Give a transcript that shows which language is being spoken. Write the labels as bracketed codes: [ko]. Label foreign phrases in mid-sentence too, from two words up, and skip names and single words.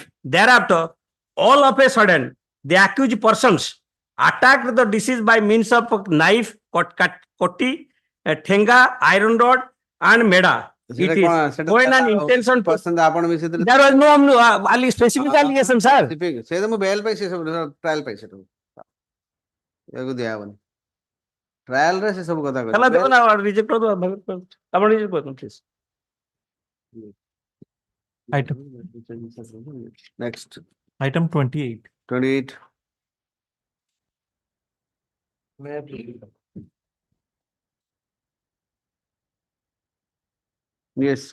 [en] Thereafter, all of a sudden, the accused persons attacked the deceased by means of knife, koti, thenga, iron rod, and meda. It is when an intention to there was no specific allegation, sir. [or] ସେ ତ ମୁଁ ବେଲ୍ ପାଇଁ ସେ ସବୁ ଟ୍ରାଏଲ ପାଇଁ ସେଠୁ ଏକୁ ଦିଆ ହବନି ଟ୍ରାଏଲ ରେ ସେ ସବୁ କଥା ହେଲା ଦେଖ ନା ରିଜେକ୍ଟ କରିଦବା ଆପଣ ରିଜେକ୍ଟ କରନ୍ତୁ ପ୍ଲିଜ। [en] next Item 28. 28 yes